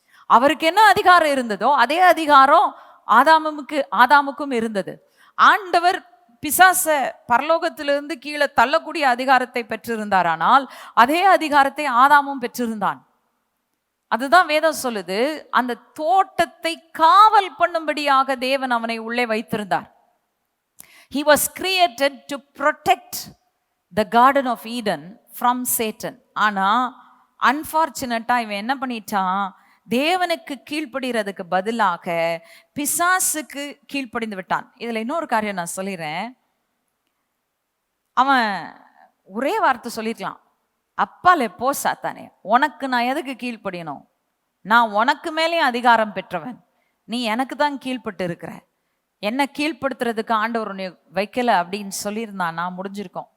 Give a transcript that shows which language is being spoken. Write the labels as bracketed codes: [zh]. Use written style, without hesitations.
[ta] அவருக்கு என்ன அதிகாரம் இருந்ததோ அதே அதிகாரம் ஆதாமுக்கும் இருந்தது. ஆண்டவர் பிசாச பரலோகத்திலிருந்து கீழே தள்ளக்கூடிய அதிகாரத்தை பெற்றிருந்தாரானால் அதே அதிகாரத்தை ஆதாமும் பெற்றிருந்தான். அதுதான் வேதம் சொல்லுது, அந்த தோட்டத்தை காவல் பண்ணும்படியாக தேவன் அவனை உள்ளே வைத்திருந்தார். [en] He was created to protect the garden of Eden from Satan. [ta] ஆனா அன்பார்ச்சுனேட்டா இவன் என்ன பண்ணிட்டான், தேவனுக்கு கீழ்ப்படுகிறதுக்கு பதிலாக பிசாசுக்கு கீழ்ப்படிந்து விட்டான். இதுல இன்னொரு காரியம் நான் சொல்லிடுறேன். அவன் ஒரே வார்த்தை சொல்லிருக்கலாம், அப்பாலே போ சாத்தானே, உனக்கு நான் எதுக்கு கீழ்ப்படியணும், நான் உனக்கு மேலே அதிகாரம் பெற்றவன், நீ எனக்கு தான் கீழ்ப்பட்டு இருக்கிற, என்ன கீழ்ப்படுத்துறதுக்கு ஆண்டவர் உன்னை வைக்கல அப்படின்னு சொல்லியிருந்தான், நான் முடிஞ்சிருக்கோம்.